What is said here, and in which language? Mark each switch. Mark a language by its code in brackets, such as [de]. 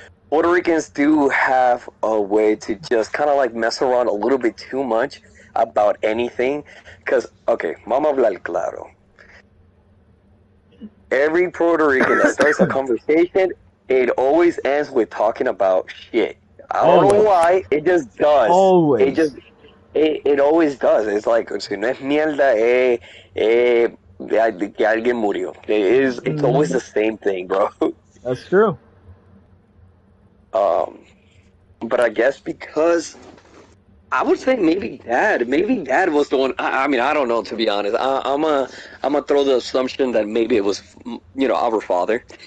[en] Puerto Ricans do have a way to just kind of like mess around a little bit too much about anything. Because, okay, [es] vamos a hablar claro. [en] Every Puerto Rican that starts a conversation, it always ends with talking about shit. I don't know Always. why. It just does. It Always. just it always does. It's like [es] si no es mierda, que alguien murió. [en] It's always Hmm. the same thing, bro. That's true. Um, but I guess because I would say maybe dad was the one. I mean, I don't know, to be honest. I'm a throw the assumption that maybe it was our father.